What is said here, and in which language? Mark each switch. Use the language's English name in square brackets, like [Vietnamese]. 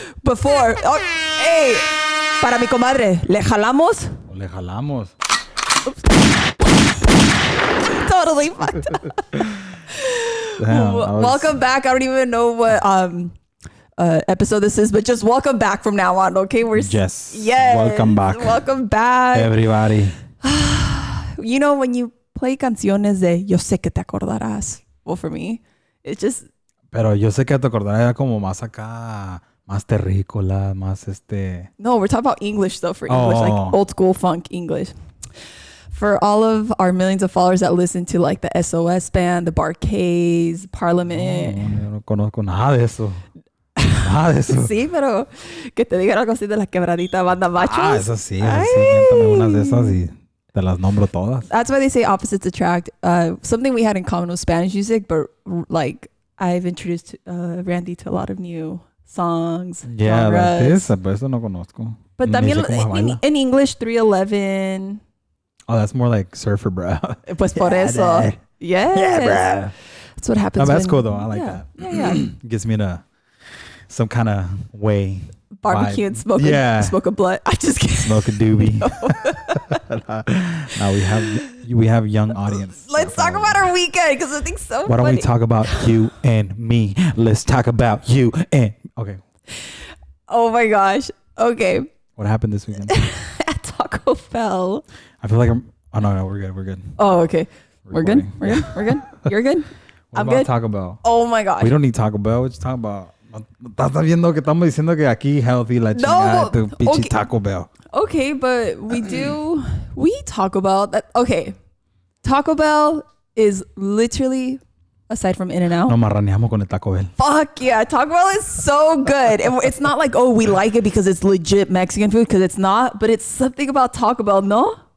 [English] Before. Oh, hey. [Spanish] Para mi comadre. ¿Le jalamos? Le jalamos. [English] Totally fucked up. Damn, Welcome back. I don't even know what episode this is, but just welcome back from now on, okay? Yes. Yes. Welcome back. Welcome back. Everybody. You know, when you play [Spanish] canciones de [English] Yo sé que te acordarás. Well, for me, it's just... [Spanish] Pero yo sé que te acordarás era como más acá, más terrícola, más [English] No, we're talking about English though, for English, like old school funk English. For all of our millions of followers that listen to like the SOS band, the Barcades, Parliament. [Spanish] No, yo no conozco nada de eso. Nada de eso. Sí, pero que te digan algo así de la quebradita banda machos. Ah, eso sí. Cuéntame unas de esas y te las nombro todas. [English] That's why they say opposites attract. Something we had in common with Spanish music, but like I've introduced Randy to a lot of new songs. Yeah, genres. like this, [Spanish] pero eso no conozco. [English] But [Spanish] Ni también sé cómo se baila. [English] in English, 311. Oh, that's more like surfer, bro. [Spanish] Pues por eso. [English] Bro. Yes. Yeah, bro. That's what happens. No, that's cool though. I like that. that. Yeah. Gives me some kind of way. Barbecue and smoke a blunt. I just kidding. Smoke a doobie. Now we have young audience. Let's talk about our weekend because I think so. Why don't we talk about you and me? Let's talk about you and okay. Oh my gosh. Okay. What happened this weekend? At Taco Bell. I feel like no, we're good. Oh, okay. We're good. Recording. We're good. You're good. What I'm about good. Taco Bell? Oh my gosh. We don't need Taco Bell. We're just talking about. [Spanish] Estás viendo que estamos diciendo que aquí healthy la chingada tu pinche [English] okay. Taco Bell. Okay, but we talk about that. Okay. Taco Bell is literally, aside from In-N-Out. [Spanish] Nos marraneamos con el Taco Bell. [English] Fuck yeah. Taco Bell is so good. It's not like, oh, we like it because it's legit Mexican food, because it's not, but it's something about Taco Bell, no?